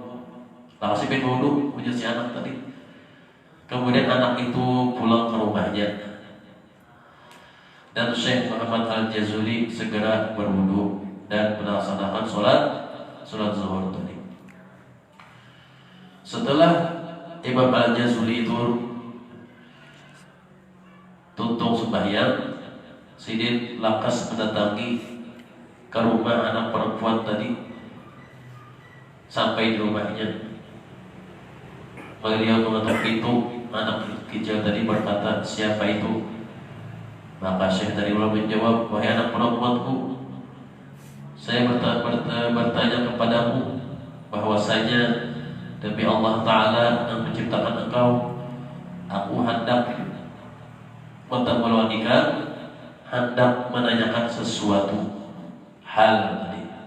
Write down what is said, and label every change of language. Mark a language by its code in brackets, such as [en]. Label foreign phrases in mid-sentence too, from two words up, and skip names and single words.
[id] Langsung pengen wudu, punya si anak tadi. Kemudian anak itu pulang ke rumahnya, dan Syekh Muhammad Al-Jazuli segera berwudu dan melaksanakan sholat zuhur tadi. Setelah Imam Al-Jazuli itu tuntung sembahyang, Sidin lakas mendatangi ke rumah anak perempuan tadi. Sampai di rumahnya, beliau mengetuk pintu. Anak kecil tadi berkata, "Siapa itu?" Maka Syekh tadi menjawab, "Wahai anak perempuanku, saya bertanya kepadamu bahwasanya demi Allah Ta'ala yang menciptakan engkau, aku hendak bertemu, hendak menanyakan sesuatu hal tadi."